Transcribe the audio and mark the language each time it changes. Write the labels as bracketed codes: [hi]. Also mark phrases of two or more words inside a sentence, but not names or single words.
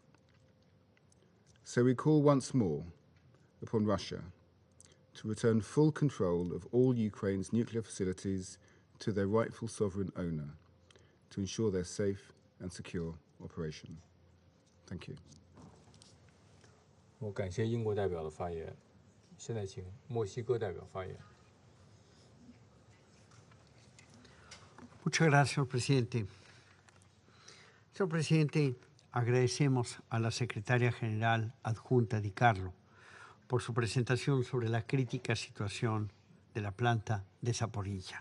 [en] So we call once more upon Russia to return full control of all Ukraine's nuclear facilities to their rightful sovereign owner to ensure their safe and secure operation. Thank you. [zh] 我感谢英国代表的发言，现在请墨西哥代表发言。 [es] Muchas gracias, señor presidente. Señor presidente, agradecemos a la secretaria general adjunta DiCarlo por su presentación sobre la crítica situación de la planta de Zaporizhzhia.